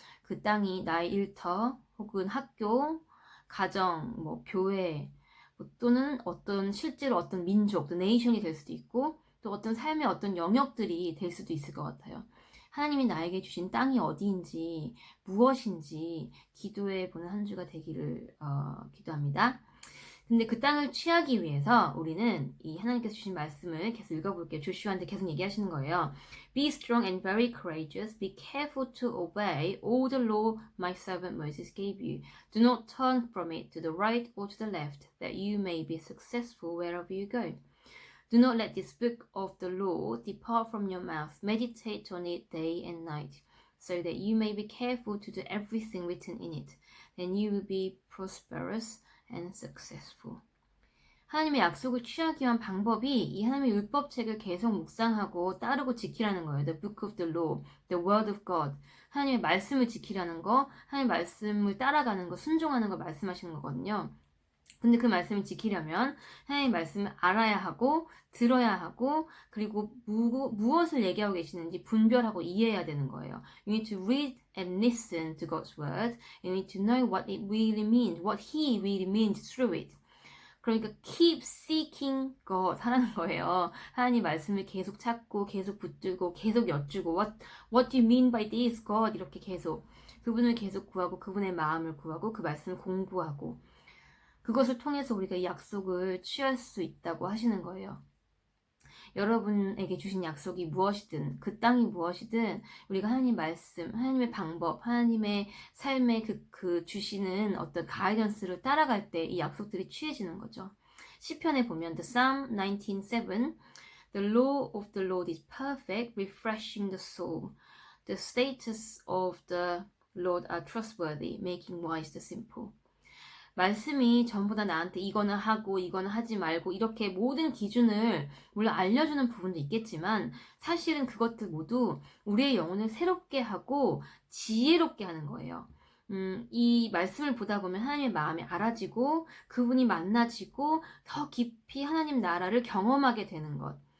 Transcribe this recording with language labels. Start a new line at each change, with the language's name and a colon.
Korean: 그 땅이 나의 일터 혹은 학교, 가정, 뭐 교회, 또는 어떤 실제로 어떤 민족, 또 네이션이 될 수도 있고 또 어떤 삶의 어떤 영역들이 될 수도 있을 것 같아요. 하나님이 나에게 주신 땅이 어디인지 무엇인지 기도해 보는 한 주가 되기를 기도합니다. 근데 그 땅을 취하기 위해서 우리는 이 하나님께서 주신 말씀을 계속 읽어볼게요. 조슈아한테 계속 얘기하시는 거예요.
English: Be strong and very courageous. Be careful to obey all the law my servant Moses gave you. Do not turn from it to the right or to the left, that you may be successful wherever you go. Do not let this book of the law depart from your mouth. Meditate on it day and night, so that you may be careful to do everything written in it. Then you will be prosperous and successful.
Korean: 하나님의 약속을 취하기 위한 방법이 이 하나님의 율법책을 계속 묵상하고 따르고 지키라는 거예요.
English: The book of the law, the word of God.
Korean: 하나님의 말씀을 지키라는 거, 하나님의 말씀을 따라가는 거, 순종하는 거 말씀하시는 거거든요. 근데 그 말씀을 지키려면 하나님의 말씀을 알아야 하고 들어야 하고 그리고 무엇을 얘기하고 계시는지 분별하고 이해해야 되는 거예요.
English: You need to read and listen to God's word. You need to know what it really means, what He really means through it.
Korean: 그러니까
English: keep seeking God
Korean: 하라는 거예요. 하나님 말씀을 계속 찾고 계속 붙들고 계속 여쭈고
English: what do you mean by this God
Korean: 이렇게 계속 그분을 계속 구하고 그분의 마음을 구하고 그 말씀을 공부하고 그것을 통해서 우리가 이 약속을 취할 수 있다고 하시는 거예요. 여러분에게 주신 약속이 무엇이든 그 땅이 무엇이든 우리가 하나님 말씀, 하나님의 방법, 하나님의 삶에 그 주시는 어떤 가이던스를 따라갈 때 이 약속들이 취해지는 거죠. 시편에 보면
English: The Psalm 19:7 The law of the Lord is perfect, refreshing the soul. The statutes of the Lord are trustworthy, making wise the simple.
Korean: 말씀이 전부 다 나한테 이거는 하고 이거는 하지 말고 이렇게 모든 기준을 물론 알려주는 부분도 있겠지만 사실은 그것들 모두 우리의 영혼을 새롭게 하고 지혜롭게 하는 거예요. 이 말씀을 보다 보면 하나님의 마음이 알아지고 그분이 만나지고 더 깊이 하나님 나라를 경험하게 되는 것.